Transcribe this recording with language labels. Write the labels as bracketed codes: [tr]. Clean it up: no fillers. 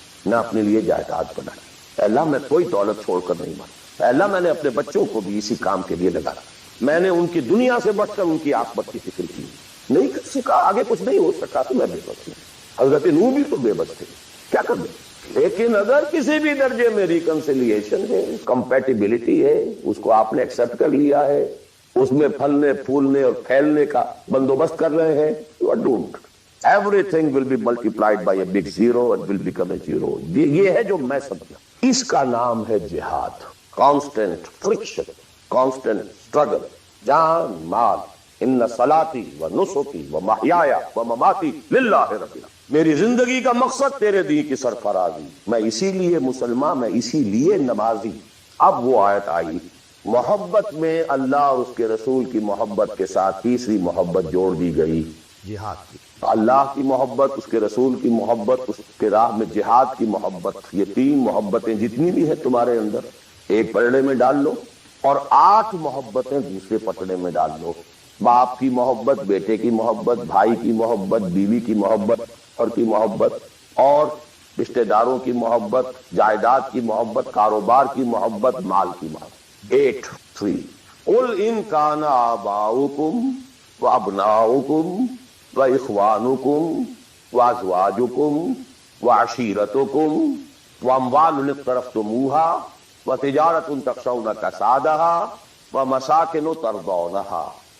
[ur] نہ اپنے لیے جائیداد بنائی، اے اللہ میں کوئی دولت چھوڑ کر نہیں مر، اے اللہ میں نے اپنے بچوں کو بھی اسی کام کے لیے لگایا، میں نے ان کی دنیا سے بڑھ کر ان کی عاقبت کی فکر کی، نہیں کر سکا، آگے کچھ نہیں ہو سکا تو میں بے بس ہوں۔ حضرت نوح بھی تو بے بس تھے، کیا کر دیں، لیکن اگر کسی بھی درجے میں ریکنسیلیشن ہے، کمپیٹیبلٹی ہے، اس کو آپ نے ایکسپٹ کر لیا ہے، اس میں پھلنے پھولنے اور پھیلنے کا بندوبست کر رہے ہیں، [en] You are doomed. Everything will be multiplied by a big zero and will become a zero. [ur] یہ ہے جو میں سمجھا. اس کا نام ہے جہاد. [en] Constant friction, constant struggle. [ur] جان مال. [ar] ان صلاتی و نسکی و محیایا و مماتی للہ رب العالمین. [ur] میری زندگی کا مقصد تیرے دین کی سرفرازی. میں اسی لیے مسلمان، میں اسی لیے نمازی. اب وہ آیت آئی، محبت میں اللہ اور اس کے رسول کی محبت کے ساتھ تیسری محبت جوڑ دی گئی، جہاد کی. اللہ کی محبت، اس کے رسول کی محبت، اس کے راہ میں جہاد کی محبت. یہ تین محبتیں جتنی بھی ہیں تمہارے اندر ایک پلڑے میں ڈال لو، اور 8 محبتیں دوسرے پلڑے میں ڈال لو. باپ کی محبت، بیٹے کی محبت، بھائی کی محبت، بیوی کی محبت اور کی محبت، اور رشتہ داروں کی محبت، جائیداد کی محبت، کاروبار کی محبت، مال کی محبت. [ar] 8 قل ان کان آباؤکم وابناؤکم وإخوانكم وأزواجكم وعشيرتكم وأموال اقترفتموها وتجارة تخشون كسادها ومساكن ترضونها.